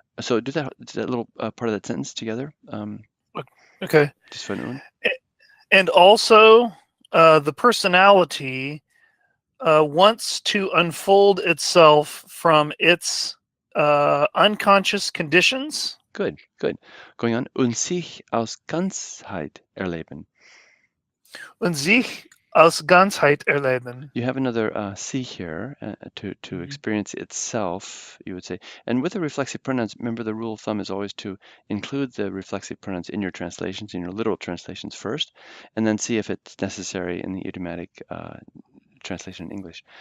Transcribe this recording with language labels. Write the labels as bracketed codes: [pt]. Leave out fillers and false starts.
[en] So do that little part of that sentence together. Okay. Just for noon. And also, the personality wants to unfold itself from its unconscious conditions. Good, good. Going on. [de] Und sich aus Ganzheit erleben. Und sich aus Ganzheit erleben. [en] You have another C here to experience itself, you would say. And with the reflexive pronouns, remember the rule of thumb is always to include the reflexive pronouns in your translations, in your literal translations first, and then see if it's necessary in the idiomatic translation in English.